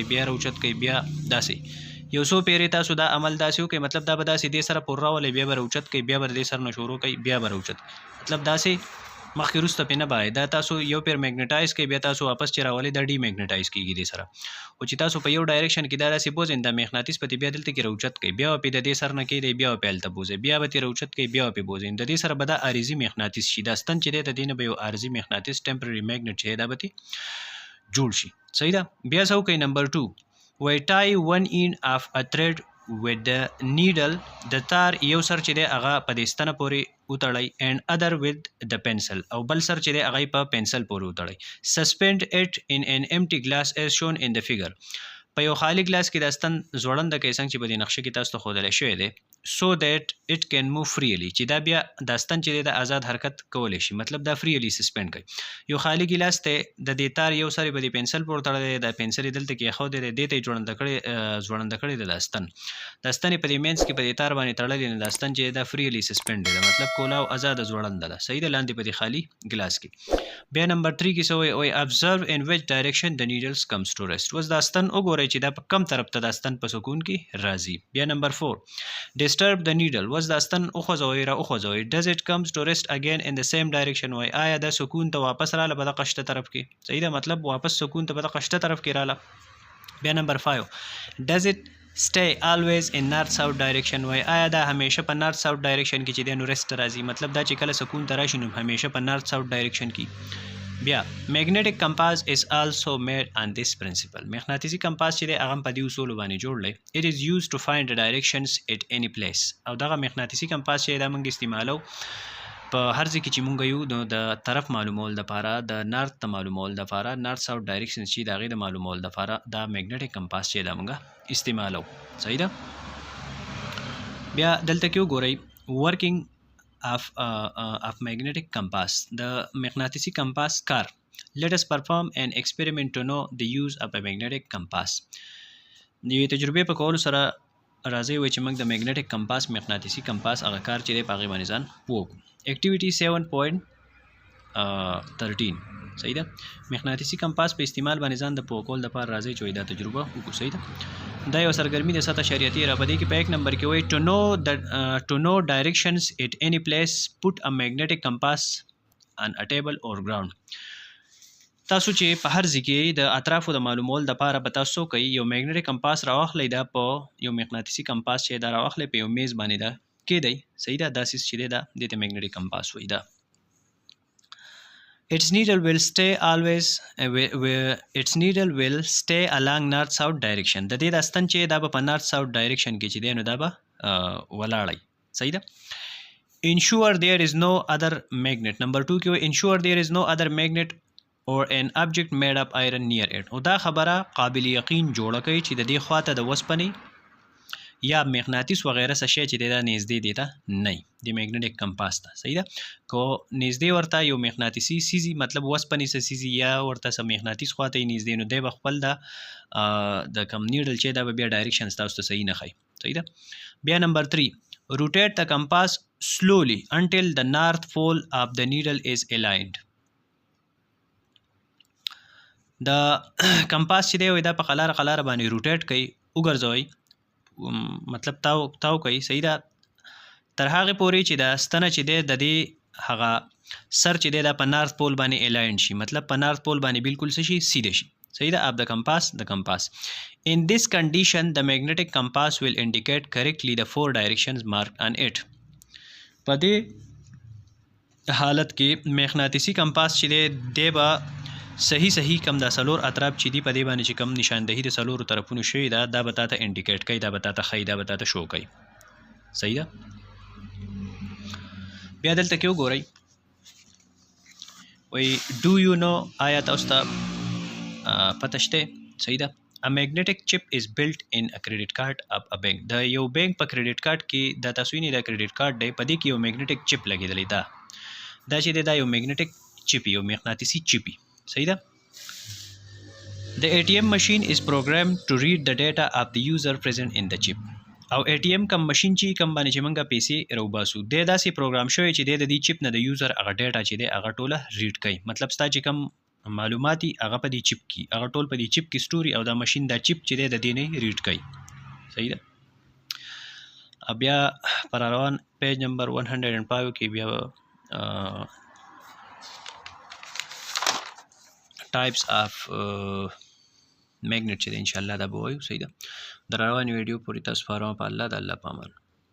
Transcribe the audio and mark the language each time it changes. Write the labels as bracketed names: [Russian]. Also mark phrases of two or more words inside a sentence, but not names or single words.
[Pashto] بیا راوچت کوي بیا داسې یو څو پیرې تاسو دا عمل داسې وکړئ مطلب دا به داسې دې سره پور راولئ بیا به راوچت کوي بیا به دې سر نه شروع کوي بیا به راوچت مطلب داسې مخکې وروسته پې نه بای دا تاسو یو پیر میګنیټایز کوي بیا تاسو واپس چې راولئ دا ډي میګنیټایز کېږي دې سره او چې تاسو په یو ډایرکشن کې دا داسې بوځئ دا مغناطیس به بیا دلته کې راوچت کوي بیا به پې د دې سر نه کېدی بیا به پې هلته بوځئ بیا به ترې راوچت کوي بیا به پې بوځئ د دې سره به دا عارضي مغناطیس شي دا ستن چې دی د دې نه به یو عارضي مغناطیس [English] temporary magnet [Pashto] چې دی دا به جوړ شي صحیح ده بیا څه وکړئ نمبر 2 وایي [English] tie one end of a thread with the needle [Pashto] د تار یو سر چې دی هغه په دې ستنه پورې وتړئ [English] and other with the pencil [Pashto] او بل سر چې دی هغه په پنسل پورې وتړئ [English] suspend it in an empty glass as shown in the figure [Pashto] په یو خالی ګلاس کې د ستن ځوړنده کوي څنګه چې په دې نقشه کې تاسو ته ښودلی شوی دی [English] so that it can move freely [Pashto] چې دا بیا دا ستن چې دی د آزاد حرکت کولی شي مطلب دا [English] freely suspend [Pashto] کوي یو خالی ګلاس ته د دې تار یو سر به د پنسل پورې تړلی دی دا پنسل یې دلته کې ایښودی دی دې ته یې ځوړنده کړی دی دا ستن دا ستن یې په دې مینځ کې په دې تار باندې تړلی دی دا ستن چې دا [English] freely suspend [Pashto] دی مطلب کولاو آزاده ځوړنده ده صحیح ده لاندې په دې خالي ګلاس کې بیا نمبر 3 کې څه وایي [English] observe in which direction the needles comes to rest [Pashto] اوس دا ستن وګورئ چې دا په کم طرف ته دا ستن په سکون کې راځي بیا نمبر 4 [English] disturb the needle [Pashto] اوس دا ستن وخوځوئ را وخوځوئ [English] does it comes to rest again in the same [Pashto] direction وایي آیا دا سکون ته واپس راله په دغه شته طرف کې صحیح ده مطلب واپس سکون ته په دغه شته طرف کې راله بیا نمبر 5 [English] does it stay always in north south direction [Pashto] وایي آیا دا همیشه په [English] north south direction [Pashto] کې چې دی نو ریسټ راځي مطلب دا چې کله سکون ته راشي نو همیشه په [English] north south direction [Pashto] کې بیا [English] magnetic compass is also made on this principle [Pashto] مغناطیسي کمپاس چې دی هغه په دې اصولو باندې جوړ دی [English] it is used to find the directions at any place [Pashto] او دغه مغناطیسي کمپاس چې دا موږ استعمالو په هر ځای کې چې موږ یو د طرف معلومول دپاره د نارت ته معلومول دپاره [English] north south direction [Pashto] چې د هغې د معلومول دپاره دا [English] magnetic compass [Pashto] چې دا موږ استعمالو صحیح ده بیا دلته کې وګورئ ورکینګ [English] of magnetic compass the [Pashto] مغناطیسي کمپاس کار [English] let us perform an experiment to know the use of a magnetic compass [Pashto] د یوې تجربې په کولو سره راځي وایي چې موږ د [English] magnetic compass [Pashto] مغناطیسي کمپاس هغه کار چې دی په هغې باندې ځان ووکړو اکټیویټي 7.13 صحیح ده مغناطیسي کمپاس په استعمال باندې ځان د پوه کول دپاره راځي چې دا تجربه وکړو صحیح ده دا یو سرګرمي د 7.13 را په دې کې په 1 نمبر کې وایي [English] to know directions at any place put a magnetic compass on a table or ground [Pashto] تاسو چې په هر ځای کې د اطرافو د معلومول دپاره به تاسو کوئ یو [English] magnetic compass [Pashto] راواخلی دا په یو مغناطیسي کمپاس چې دا راواخلی په یو میز باندې دا کېدی صحیح ده دا سیس چې دی دا دې ته [English] magnetic compass [Pashto] وایي دا [English] its needle will stay always its needle will stay along north south direction [Pashto] د دې د ستن چې دا په [English] north south direction [Pashto] کې چې دی نو دا به ولاړی صحیح ده [English] ensure there is no other magnet number 2 کې ensure there is no other magnet or an object made of iron near it [Pashto] او دا خبره قابل یقین جوړه کوي چې د دې خواته د وسپنې یا مغناطیس وغیره څه شی چې دی دا نږدې دی ته نه د [English] magnetic compass [Pashto] ته صحیح ده کو نږدې ورته یو مغناطیسي سیزي مطلب وسپنې څه سیزي یا ورته څه مغناطیس خواته یې نږدې نو دی به خپل د کم نیډل چې دا به بیا ډایرکشنز تاسو ته صحیح نه ښایي صحیح ده بیا نمبر 3 [English] rotate the compass slowly until the north pole of the needle is aligned [Pashto] د کمپاس چې دی دا په قلاره باندې روټیټ کوي وګرځوئ مطلب تاو کوي صحیح ده تر هغه پورې چې دا ستنه چې د دې هغه سر چې دا په نارث پول باندې الاین شي مطلب په [English] north pole [Pashto] باندې بالکل څه شي سیده شي صحیح ده [English] of the compass in this condition the magnetic compass will indicate correctly the four directions marked on it [Pashto] په دې حالت کې مغناطیسي کمپاس چې دی به صحیح کم دا سلور اطراف چې دی په دې باندې چې کم نشاندهي د سلورو طرفونو شوی دا به تاته انډیکیټ کوي دا به تاته ښیي دا به تاته شو کوي صحیح ده بیا دلته کې وګورئ وایي [English] do you [Pashto] نو آیا تاسو ته پته شته صحیح ده [English] A magnetic chip is built in a credit card of a bank. [Pashto] د یو بانک په [English] credit card [Pashto] کې د تاسو یې د [English] credit card [Pashto] دی په دې کې یو [English] magnetic chip [Pashto] لګېدلی دا چې دا یو [English] magnetic chip [Pashto] یو مغناطیسي چپ صحیح ده [English] The ATM machine is programmed to read the data of the user present in the chip. [Pashto] او ATM کم ماشين چې کم باندې چې موږ پیسې راوباسو د داسې پروګرام شوی چې د دې چپ نه د یوزر هغه ډیټا چې دی هغه ټوله ریډ کوي مطلب ستا چې کم معلوماتي هغه په دې چپ کې هغه ټول په دې چپ کې سټوري او دا ماشين دا چپ چې دی د دې نه ریډ کوي صحیح ده بیا پر روان پیج نمبر 105 کې بیا [English] types of magnet [Pashto] چې [Arabic] ان شاء الله [Pashto] دا به وایو صحیح ده د روان ویډیو پوری تاسو فارم په الله د الله پامان